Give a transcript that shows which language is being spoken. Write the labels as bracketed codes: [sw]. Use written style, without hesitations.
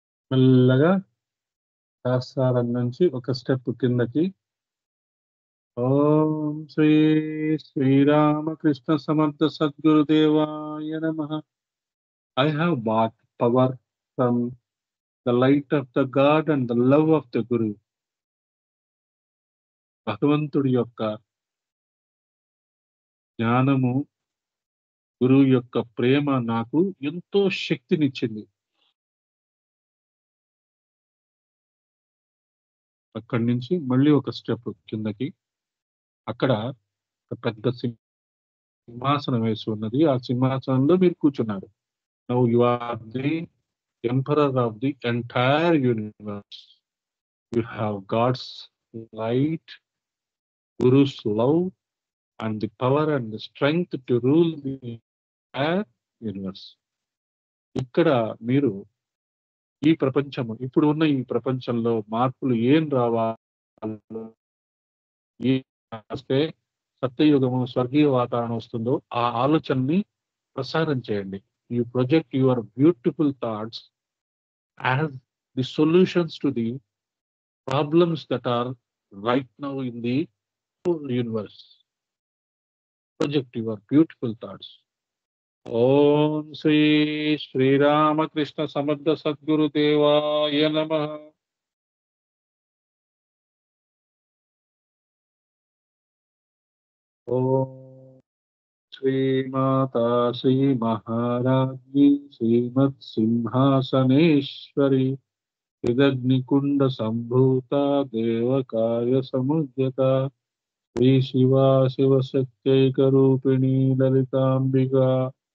[te] మెల్లగా సహస్రారం నుంచి ఒక స్టెప్ కిందకి. [sa] ఓం శ్రీ శ్రీరామకృష్ణ సమర్థ సద్గురుదేవాయ నమః. [en] I have bought power from the light of the God and the love of the Guru. [te] భగవంతుడి యొక్క జ్ఞానము, గురువు యొక్క ప్రేమ నాకు ఎంతో శక్తినిచ్చింది. అక్కడి నుంచి మళ్ళీ ఒక స్టెప్ కిందకి. అక్కడ ఒక పెద్ద సింహాసనం వేసి ఉన్నది. ఆ సింహాసనంలో మీరు కూర్చున్నారు. [en] Now you are the emperor of the entire universe. You have God's light, guru's love and the power and the strength to rule the entire universe. [te] ఇక్కడ మీరు ఈ ప్రపంచము, ఇప్పుడు ఉన్న ఈ ప్రపంచంలో మార్పులు ఏం రావాలో, ఏ వస్తే సత్యయుగము, స్వర్గీయ వాతావరణం వస్తుందో ఆ ఆలోచనని ప్రసారం చేయండి. [en] You project your beautiful thoughts as the solutions to the problems that are right now in the universe. Project your beautiful thoughts. [sa] Om Sri Sri Ramakrishna Samartha Sadguru Devaya Namah. Om Sri Mata Sri Maharajni Srimat Simhasaneshwari Hridagni Kunda Sambhuta Devakaya Samudhyata Sri Shiva Shiva Satyeka Rupini Lalitambika.